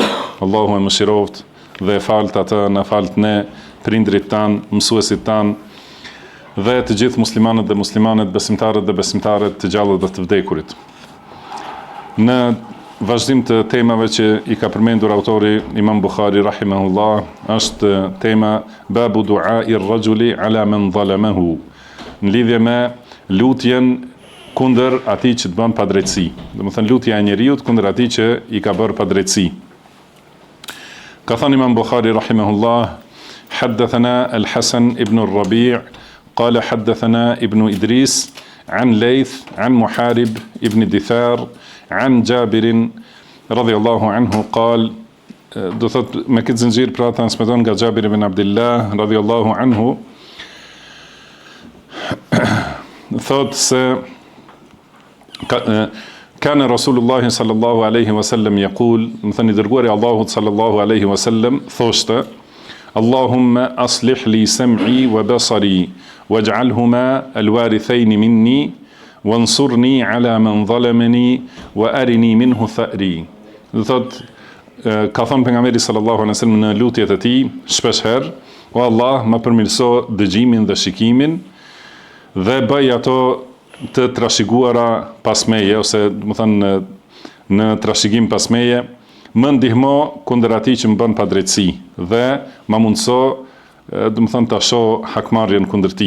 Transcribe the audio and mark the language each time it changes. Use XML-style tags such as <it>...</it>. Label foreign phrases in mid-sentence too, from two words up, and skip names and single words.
<sq>Allahu e mëshiroft dhe e falt atë, na falt ne, prindrit tan, mësuesit tan dhe të gjithë muslimanët dhe muslimanet, besimtarët dhe besimtaret, të gjallët dhe të vdekurit. Në vazhdim të temave që I ka përmendur autori Imam Bukhari rahimahullah, është tema</sq> <ar>باب دعاء الرجل على من ظلمه,</ar> <sq>në lidhje me lutjen kundër atij që të bën padrejtësi. Domethënë lutja e njeriut kundër atij që I ka bërë padrejtësi. Ka thënë Imam Bukhari rahimahullah:</sq> <ar>حدثنا الحسن ابن الربيع قال حدثنا ابن إدريس عن ليث عن محارب ابن دثار عن جابر رضي الله عنه قال.</ar> <sq>Do thot me këtë zinxhir pra transmeton nga Jabir ibn Abdullah</sq> <ar>رضي الله عنه,</ar> <sq>thot se</sq> <ar>كان رسول الله صلى الله عليه وسلم يقول,</ar> <sq>më thënë I dërguari Allahut</sq> <ar>صلى الله عليه وسلم</ar> <sq>thoshte:</sq> <ar>اللهم أصلح لي سمعي وبصري واجعلهما الوارثين مني وانصرني على من ظلمني وأرني منه ثأري.</ar> <sq>Do thot, ka thënë pejgamberi</sq> <ar>صلى الله عليه وسلم</ar> <sq>në lutjet e tij shpesh herë: O Allah, më përmirëso dëgjimin dhe shikimin dhe bëj ato të trashëguara pas meje, ose do të thënë në trashëgim pas meje, më ndihmo kundër atij që më bën padrejtësi dhe më mundso, do të thënë ta shoh hakmarrjen kundër tij.</sq>